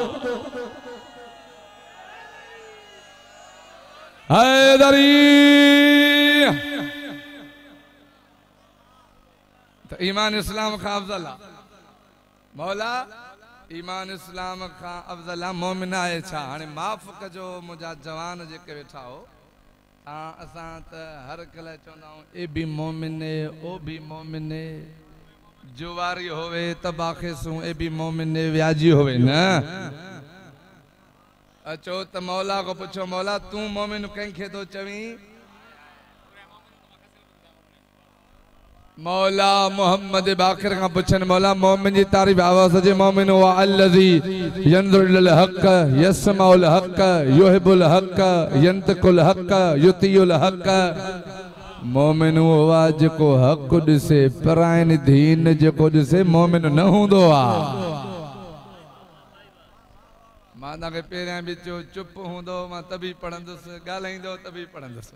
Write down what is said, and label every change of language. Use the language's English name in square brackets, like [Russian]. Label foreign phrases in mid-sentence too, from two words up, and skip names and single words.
[Sindhi] हैदरी त ईमान इस्लाम खां अफ़ज़ल आ। मौला ईमान इस्लाम खां अफ़ज़ल आ मोमिन आहे छा? हाणे माफ़ कजो मुंहिंजा जवान जेके वेठा हो असां त हर कल्ह चवंदा आहियूं ए बि मोमिने ओ बि मोमिने, जुवारी होवे तबाख़िसूं ए बि मोमिने व्याजी होवे न। अचो त मौला को पुछो मौला तूं मोमिन कंहिंखे थो चवीं? मौला मोहम्मद बाक़िर का पुछन मौला मोमिन जी तारीफ। आवाज़ जे [Arabic] مؤمن هو الذي ينظر إلى الحق يسمع الحق يحب الحق ينطق الحق يطيع الحق. مؤمن هو [Sindhi] जेको हक़ ॾिसे पराइन दीन जेको ॾिसे मोमिन न हूंदो आ। मां तव्हांखे पहिरियां बि चयो चुप हूंदो मां तभी पढ़ंदुसि, ॻाल्हाईंदो तभी पढ़ंदुसि।